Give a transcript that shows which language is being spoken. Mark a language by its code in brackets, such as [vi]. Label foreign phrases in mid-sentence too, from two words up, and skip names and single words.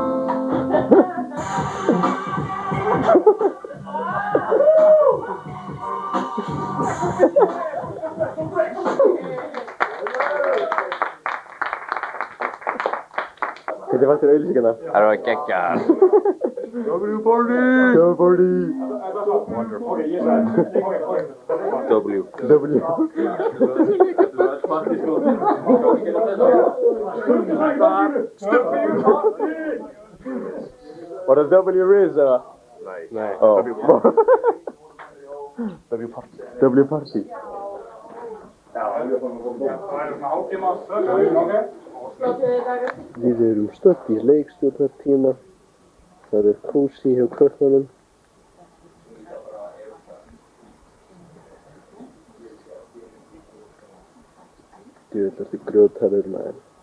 [is] Hvernig fannst þér auglýsingarnar? Það var geggjar. W-Party! W-Party! [en] Wonderful. Okay, yes, W. [sv] Var det W Riz eller? Nej. Oh. W Party. W Party. [is] Við erum stödd í leikstjórnartíma. Það kósí hjá krökkunum. Djöfull ertu grjótharður maður.